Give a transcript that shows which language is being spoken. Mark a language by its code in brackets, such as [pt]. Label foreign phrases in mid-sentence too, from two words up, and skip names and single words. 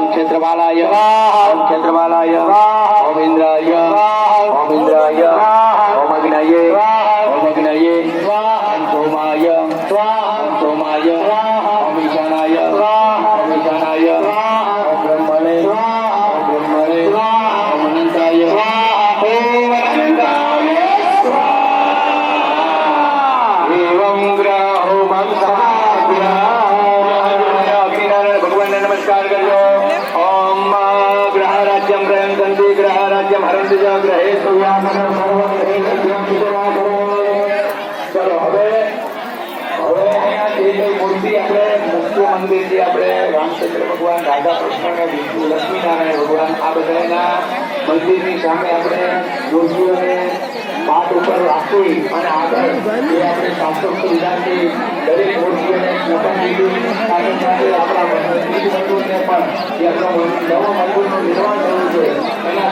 [sa] क्षेत्रपालाय ओम क्षेत्रपालाय ओम इंद्राय ओम इंद्राय ओम अग्नये ओम अग्नये ओम सोमाय ओम सोमाय ओम ईशानाय ओम ईशानाय ओम ब्रह्मणे ओम ब्रह्मणे ओम अनंताय ओम अनंताय एवं ग्रहो [hi] भगवान ने नमस्कार कर लो [sa] ओम ग्रह राज्यम ग्रहंती ग्रह राज्यम हरंति च ग्रहे [gu] ચલો હવે મૂર્તિ આપણે મુખ્ય મંદિરથી આપણે રામચંદ્ર ભગવાન રાધા કૃષ્ણ અને વિષ્ણુ લક્ષ્મીનારાયણ ભગવાન આ બધાના મંદિરની સામે આપણે મૂર્તિઓને પાઠ ઉપર રાખવી અને આગળ જે આપણે શાસ્ત્રોક્ત વિધાનથી દરેક મૂર્તિઓને સ્નપન લીધું સાથે સાથે આપણા મંદિરને પણ જે આપણો નવો મંદિરનું નિર્માણ કરવું છે એના